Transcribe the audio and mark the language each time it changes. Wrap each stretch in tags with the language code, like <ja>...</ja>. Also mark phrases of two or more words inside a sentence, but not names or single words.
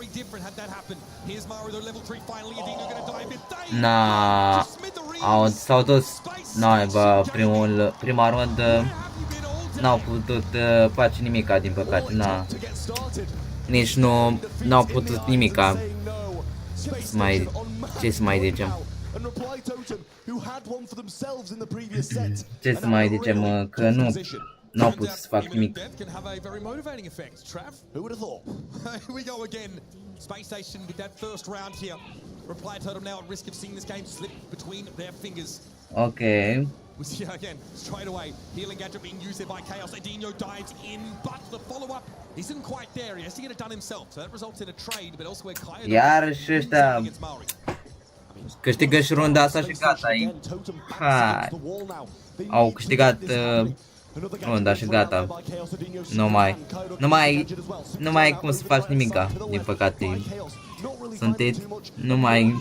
<ro>S-au dus, prima rundă n-au putut face nimica, din păcate, nici n-au putut nimica. Ce să mai zicem? Ce să mai zicem, că n-au putut să fac nimic.</ro> <en>Space Station with that first round here. Reply Totem now at risk of seeing this game slip between their fingers. Okay. We see again straight away healing gadget being used there by Chaos. Adino dives in, but the follow-up isn't quite there. He has to get it done himself, so that results in a trade. But elsewhere, Kaya.</en> <ro>Iar și ăștia câștigă și runda asta și gata. Hai. Au câștigat runda și gata. Nu mai ai cum să faci nimica, din păcate. sunteți numai...</ro>